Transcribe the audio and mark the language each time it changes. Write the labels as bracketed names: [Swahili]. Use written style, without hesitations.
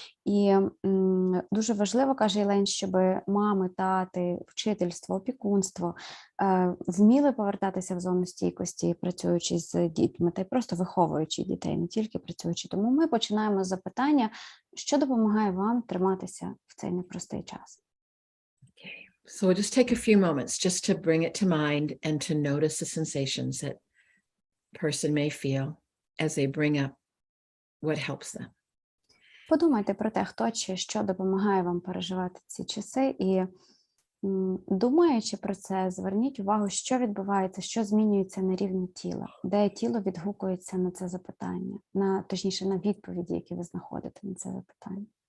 [Ukrainian] І дуже важливо, каже Елейн, щоб мами, тати, вчительство, опікунство вміли повертатися в зону стійкості, працюючи з дітьми, та й просто виховуючи дітей, не тільки працюючи. Тому ми починаємо з запитання, що допомагає вам триматися в цей непростий час. [English] So we'll just take a few moments just to bring it to mind and to notice the sensations that a person may feel as they bring up what helps them. [Ukrainian] Подумайте про те, хто чи що допомагає вам переживати ці часи, і думаючи про це, зверніть увагу, що відбувається, що змінюється на рівні тіла, де тіло відгукується на це запитання, точніше, на відповіді, які ви знаходите на це запитання.